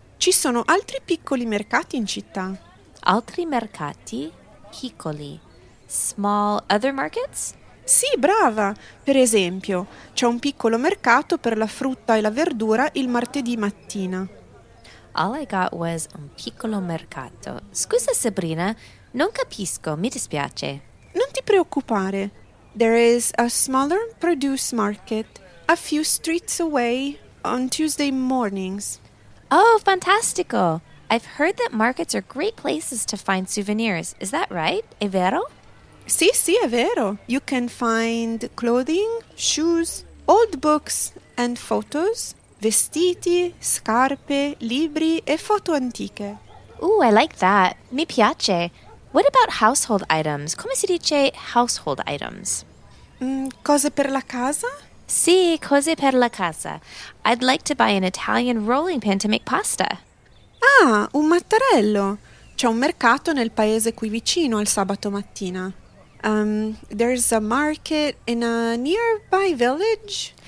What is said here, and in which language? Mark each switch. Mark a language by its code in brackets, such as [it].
[it] Ci sono altri piccoli mercati in città. Altri mercati? Piccoli. [en] Small other markets? [it] Sì, brava. Per esempio, c'è un piccolo mercato per la frutta e la verdura il martedì mattina. [en] All I got was [it] un piccolo mercato. Scusa Sabrina, non capisco, mi dispiace. Non ti preoccupare. [en] There is a smaller produce market a few streets away on Tuesday mornings. [it] Oh, fantastico! [en] I've heard that markets are great places to find souvenirs. Is that right? [it] È vero? Sì, è vero. [en] You can find clothing, shoes, old books and photos, [it] vestiti, scarpe, libri e foto antiche. [en] Ooh, I like that. [it] Mi piace. [en] What about household items? [it] Come si dice [en] household items? [it] Cose per la casa? Sì, cose per la casa. [en] I'd like to buy an Italian rolling pin to make pasta. [it] Ah, un mattarello. C'è un mercato nel paese qui vicino al sabato mattina. [en] There's a market in a nearby village.